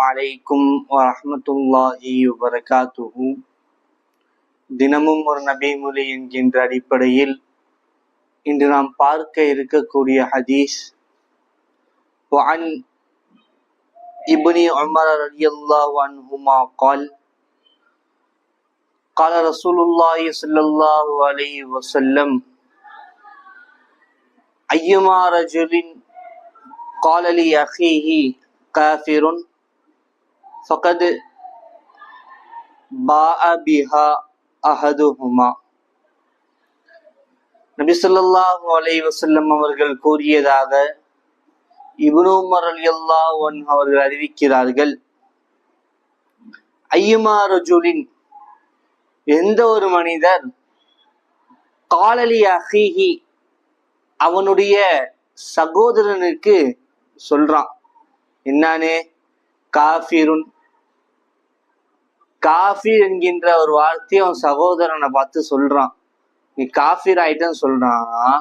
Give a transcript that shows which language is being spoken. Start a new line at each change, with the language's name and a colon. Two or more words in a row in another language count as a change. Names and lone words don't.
Arabic: عليكم ورحمة الله وبركاته.
Tamil: தினமும் ஒரு நபிமொழி என்கின்ற அடிப்படையில் இன்று நாம் பார்க்க இருக்கக்கூடிய ஹதீஸ்
Arabic: وعن ابن عمر رضي الله عنهما قال قال رسول الله صلى الله عليه وسلم أيما رجل قال لأخيه كافر فقد باء بها أحدهما.
Tamil: நபி
Arabic: صلى الله عليه وسلم
Tamil: அவர்கள் கூறியதாக இப்னு உமர்
Arabic: رضي الله عنه
Tamil: அவர்கள் அறிவிக்கிறார்கள்,
Arabic: أيما رجل,
Tamil: எந்த ஒரு மனிதர்,
Arabic: قال لأخيه,
Tamil: அவனுடைய சகோதரனுக்கு சொல்றான், என்னானே, காஃபிருன், காஃபிர் என்கின்ற ஒரு வார்த்தையை அவன் சகோதரனை பார்த்து சொல்றான், நீ காஃபிர் ஆயிட்டன்னு சொல்றான்.